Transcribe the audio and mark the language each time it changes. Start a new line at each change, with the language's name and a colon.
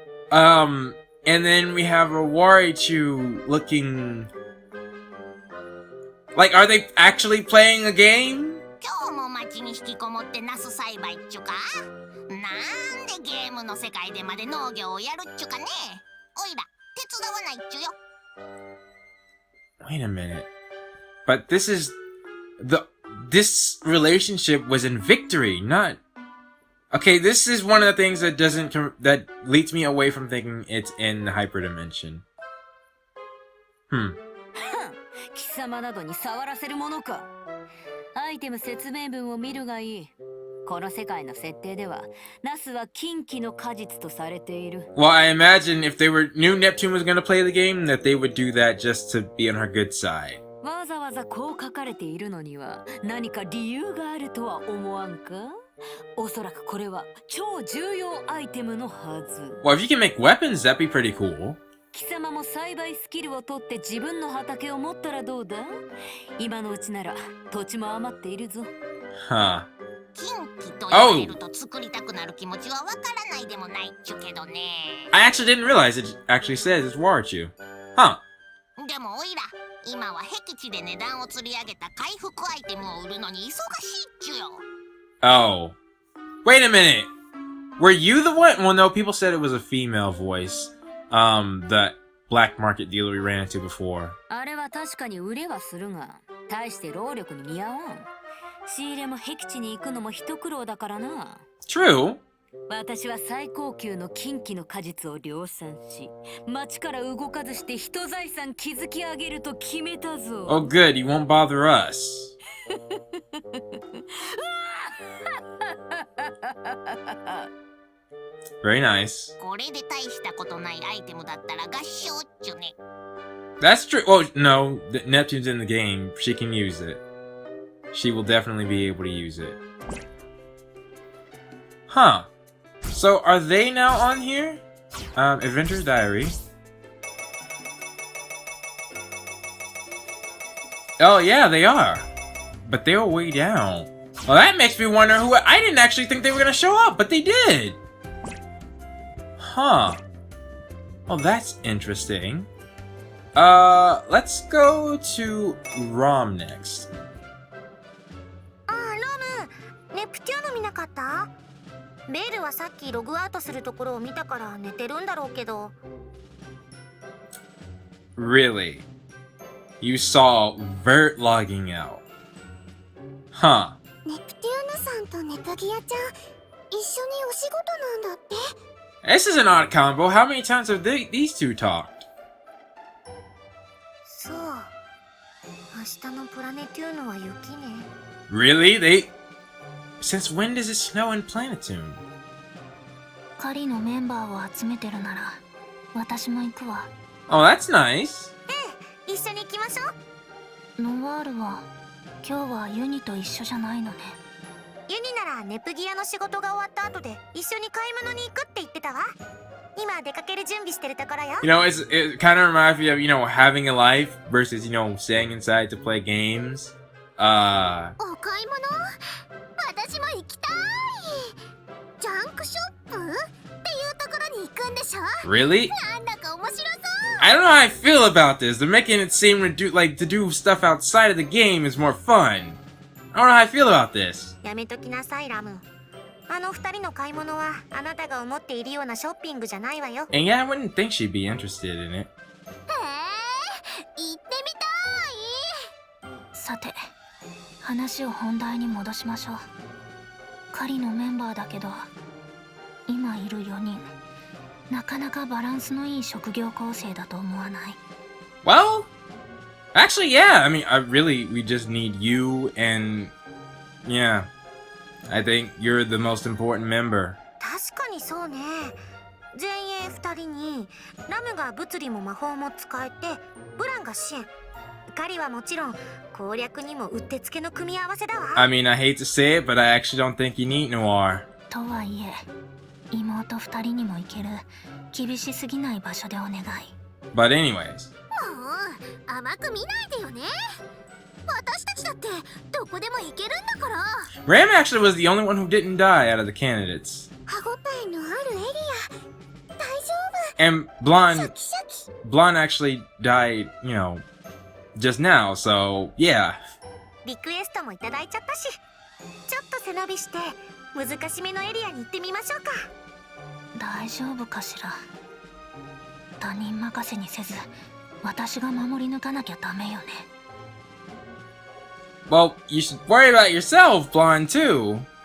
English: And then we have a Warichu looking... Like, are they actually playing a game?
Japanese: 今日も町に引きこもってナス栽培っちゅか？なんでゲームの世界でまで農業をやるっちゅかね？おいら手伝わないっちゅよ。
English: Wait a minute. But this is... This relationship was in Victory, not... Okay, this is one of the things that that leads me away from thinking it's in Hyperdimension.
Japanese: 貴様などに触らせるものか。アイテム説明文を見るがいい。この世界の設定では、ナスは禁忌の果実とされている。
English: Well, I imagine if they knew Neptune was going to play the game, that they would do that just to be on her good side.
Japanese: わざわざこう書かれているのには、何か理由があるとは思わんか？おそらくこれは超重要アイテムのはず。
English: Well, if you can make weapons, that'd be pretty cool.
Japanese: 貴様も栽培スキルを取って自分の畑を持ったらどうだ？今のうちなら土地も余っているぞ。
English: Huh.
Japanese: 禁忌と言われると作りたくなる気持ちはわからないでもないっちゅけどね。
English: I actually didn't realize it actually says it's Warichu. Huh.
Japanese: でもおいら、今は僻地で値段を釣り上げた回復アイテムを売るのに忙しいっちゅよ。
English: Oh. Wait a minute. Were you the one? Well, no, people said it was a female voice. That black market dealer we ran into before.
Japanese: あれは確かに売れはするが、大して労力に見合わん。仕入れも僻地に行くのも一苦労だからな。
English: True.
Japanese: 私は最高級の金器の果実を量産し、町から動かずして人財産築き上げると決めたぞ。
English: Oh, good. You won't bother us. Very nice.
Japanese: これで大したことないアイテムだったら合唱っちゅね。
English: That's true. Oh, no. Neptune's in the game. She can use it. She will definitely be able to use it. Huh. So, are they now on here? Adventurer's Diary. Oh, yeah, they are. But they were way down. Well, that makes me wonder who... I didn't actually think they were gonna show up, but they did. Huh. Well, that's interesting. Let's go to Rom next.
Japanese: ああ、ロム、ネプテューヌ見なかった？ベールはさっきログアウトするところを見たから寝てるんだろうけど。
English: Really? You saw Vert logging out? Huh.
Japanese: ネプテューヌさんとネプギアちゃん、一緒にお仕事なんだって。
English: This is an odd combo. How many times have these two talked?
Japanese: そう。明日のプラネテューヌは雪ね。
English: Really? Since when does it snow in Planetoon?
Japanese: 狩りのメンバーを集めてるなら私も行くわ。
English: Oh, that's nice.
Japanese: 一緒に行きましょう。ノワールは今日はユニと一緒じゃないのね。ユニならネプギアの仕事が終わった後で一緒に買い物に行くって言ってたわ。今出かける準備してるところよ。
English: You know, it kind of reminds me of, you know, having a life versus, you know, staying inside to play games.
Japanese: お買い物？私も行きたい。ジャンクショップっていうところに行くんでしょ？
English: Really?
Japanese: なんだか面白そう。
English: I don't know how I feel about this. They're making it seem to do stuff outside of the game is more fun. I don't know how I feel about this.
Japanese: やめときなさい、ラム。あの二人の買い物はあなたが思っているようなショッピングじゃないわよ。
English: And yeah, I wouldn't think she'd be interested in it.
Japanese: へえ、行ってみたい。さて、話を本題に戻しましょう。狩りのメンバーだけど、今いる4人、なかなかバランスのいい職業構成だと思わない？
English: Well, actually, yeah. I mean, we just need you and, yeah. I think you're the most important member.
Japanese: 確かにそうね。前衛二人にラムが物理も魔法も使えて、ブランが支援。カリはもちろん攻略にもうってつけの組み合わせだわ。
English: I mean, I hate to say it, but I actually don't think you need Noir.
Japanese: とはいえ、妹2人にも行ける厳しすぎない場所でお願い。
English: But anyways.
Japanese: もう甘く見ないでよね。私たちだってどこでも行けるんだから。
English: Ram actually was the only one who didn't die out of the candidates.
Japanese: 歯ごたえのあるエリア。大丈夫。
English: And
Japanese: シャキ。
English: Blonde actually died, you know, just now, so yeah.
Japanese: リクエストもいただいちゃったし、ちょっと背伸びして難しめのエリアに行ってみましょうか。大丈夫かしら。他人任せにせず、私が守り抜かなきゃダメよね。
English: Well, you should worry about yourself, Blonde, too.